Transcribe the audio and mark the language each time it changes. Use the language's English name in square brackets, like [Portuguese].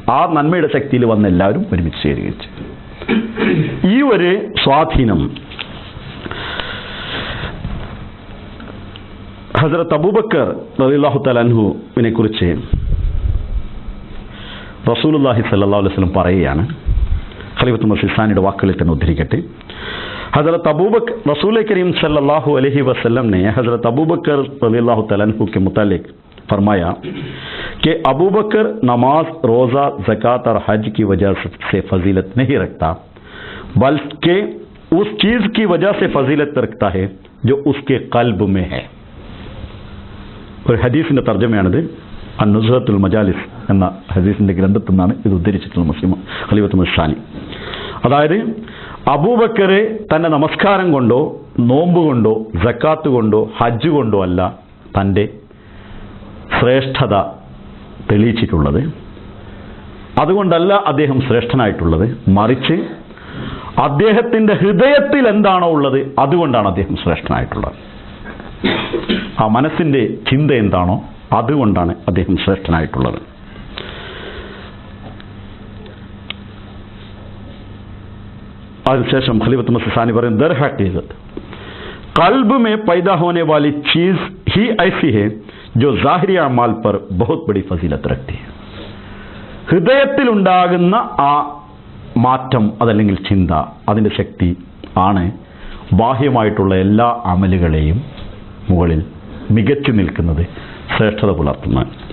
[Malayalam] ആ നന്മയുടെ ശക്തിയിൽ വന്ന എല്ലാവരും ഒരുമിച്ച് ചേരുകയും ചെയ്തു. ഈ ഒരു സ്വാധീനം ഹസ്രത്ത് അബൂബക്കർ റളിയല്ലാഹു തആല അൻഹുവിനെ കുറിച്ച് റസൂലുള്ളാഹി സ്വല്ലല്ലാഹു അലൈഹി വസല്ലം പറയുകയാണ്. ഖലീഫത്തുൽ മസീഹ് സാനിയുടെ വാക്കുകളിൽ തന്നെ ഉദ്ധരിക്കട്ടെ. [Hindi] हज़रत अबू बकर रसूल करीम सल्लल्लाहु अलैहि वसल्लम ने हज़रत अबू बकर रज़ियल्लाहु तआला अन्हु के मुतालिक फरमाया कि अबू बकर नमाज, रोज़ा, ज़कात और हज की वजह से फजीलत नहीं रखता, बल्कि उस चीज़ की वजह से फजीलत रखता है जो उसके क़ल्ब में है. [Malayalam] ഒരു ഹദീസിൻ്റെ തർജ്ജമയാണിത്. അൻ-നുസ്ഹത്തുൽ മജാലിസ് എന്ന ഹദീസിൻ്റെ ഗ്രന്ഥത്തിൽ നിന്നാണ് ഇത് ഉദ്ധരിച്ചിട്ടുള്ളത്. മുസ്ലിം ഖലീഫത്തുൽ മസാനി. അതായത് അബൂബക്കർ തൻ്റെ നമസ്കാരം കൊണ്ടോ നോമ്പ് കൊണ്ടോ സക്കാത്ത് കൊണ്ടോ ഹജ്ജ് കൊണ്ടോ അല്ല തൻ്റെ ശ്രേഷ്ഠത തെളിയിച്ചിട്ടുള്ളത്. അതുകൊണ്ടല്ല അദ്ദേഹം ശ്രേഷ്ഠനായിട്ടുള്ളത്. മറിച്ച് അദ്ദേഹത്തിൻ്റെ ഹൃദയത്തിൽ എന്താണോ ഉള്ളത് അതുകൊണ്ടാണ് അദ്ദേഹം ശ്രേഷ്ഠനായിട്ടുള്ളത്. ആ മനസ്സിൻ്റെ ചിന്ത എന്താണോ അതുകൊണ്ടാണ് അദ്ദേഹം ശ്രേഷ്ഠനായിട്ടുള്ളത്. അതിനുശേഷം ഖലീഫത്ത് മസീഹ് സാനി പറയും, [Hindi] ദർ हकीकत कल्ब में पैदा होने वाली चीज ही ऐसी है जो ज़ाहिरी अमाल पर बहुत बड़ी फजीलत रखती है. [Malayalam] ഹൃദയത്തിലുണ്ടാകുന്ന ആ മാറ്റം അതല്ലെങ്കിൽ ചിന്ത, അതിൻ്റെ ശക്തി ആണ് ബാഹ്യമായിട്ടുള്ള എല്ലാ അമലുകളെയും മുകളിൽ മികച്ചു നിൽക്കുന്നത്, ശ്രേഷ്ഠത പുലർത്തുന്നത്.